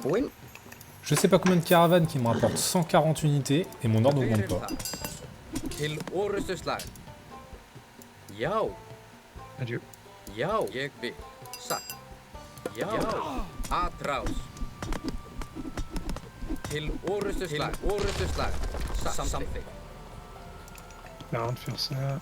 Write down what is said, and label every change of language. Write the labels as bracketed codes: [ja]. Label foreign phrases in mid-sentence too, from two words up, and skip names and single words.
[is] Tilbúinn. [fr] Je sais pas combien de caravanes qui me rapportent 140 unités, et mon or [is] Hver [fr] n'augmente [is] er [fr] pas. [is] það? Til orustuslag. Já. [fr] Adieu. [is] Já, ég vil. Satt. Já. Atrás. Til orustuslag. Til orustuslag. Samþykkt. [fr] Marrant de faire ça.